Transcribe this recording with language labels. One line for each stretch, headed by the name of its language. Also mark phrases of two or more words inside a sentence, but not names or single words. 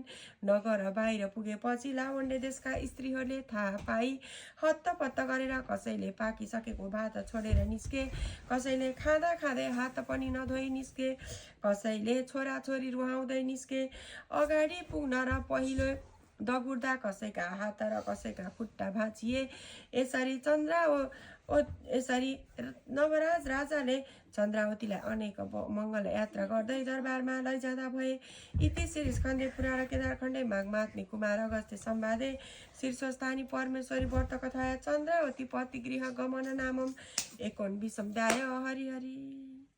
Nepali: नगर बाहिर पुगेपछि लावण्य देशका स्त्रीहरूले थाहा पाई हत्तपत्त गरेर कसैले पाकिसकेको भात छोडेर निस्के, कसैले खाँदा खाँदै हात पनि नधोई निस्के, कसैले छोराछोरी रुवाउँदै निस्के। अगाडि पुग्न र पहिलो दगुर्दा कसैका हात र कसैका खुट्टा भाँचिए। यसरी नवराज राजाले चन्द्रावतीलाई अनेक मङ्गल यात्रा गर्दै दरबारमा लैजाँदा भए।
Sanskrit: इति श्री स्कन्धे पुराण केदारखण्डे माघमात्म्ये कुमार अगस्त्य संवादे शीर्षस्थानी परमेश्वरी व्रत कथाया चन्द्रावती पतिगृह गमन नामम 19 अध्याय। हरि हरि।